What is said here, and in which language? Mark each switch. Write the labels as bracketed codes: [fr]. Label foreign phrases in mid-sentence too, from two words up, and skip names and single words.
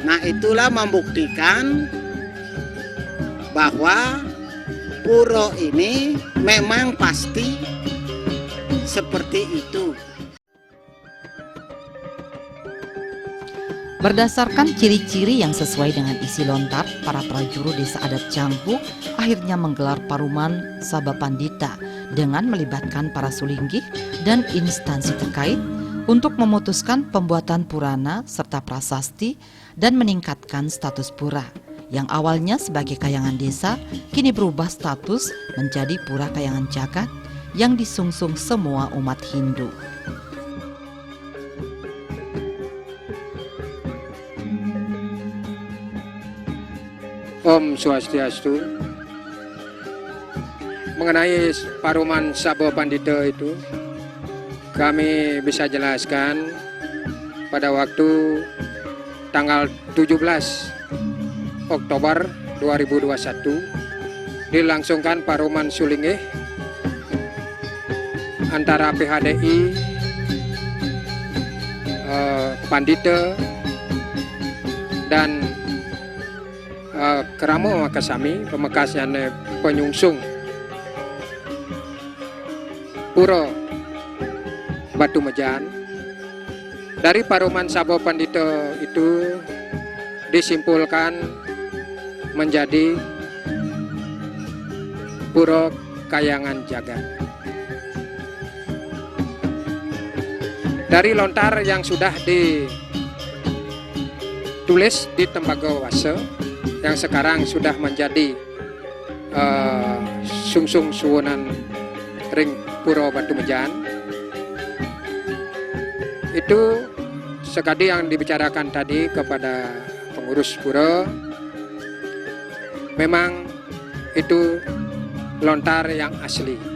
[id] Nah, itulah membuktikan bahwa pura ini memang pasti seperti itu. Berdasarkan ciri-ciri yang sesuai dengan isi lontar, para prajurit desa adat Canggu akhirnya menggelar paruman Sabha Pandita dengan melibatkan para sulinggih dan instansi terkait untuk memutuskan pembuatan purana serta prasasti dan meningkatkan status pura yang awalnya sebagai kayangan desa kini berubah status menjadi pura kayangan jagat yang disungsung semua umat Hindu. Om Swastiastu. Mengenai paruman Sabha Pandita itu, kami bisa jelaskan pada waktu tanggal 17 Oktober 2021 dilangsungkan paruman Sulinggih antara PHDI, Pandita dan [ban] Keramo Makasami, [id] pemekasnya penyungsung Pura Batu Mejan. Dari paruman Sabha Pandita itu disimpulkan menjadi Pura Kayangan Jagat. Dari lontar yang sudah ditulis di Tembagawase yang sekarang sudah menjadi [ban] sungsung suwunan ring [id] Pura Batu Mejan, itu sekali yang dibicarakan tadi kepada pengurus pura, memang itu lontar yang asli.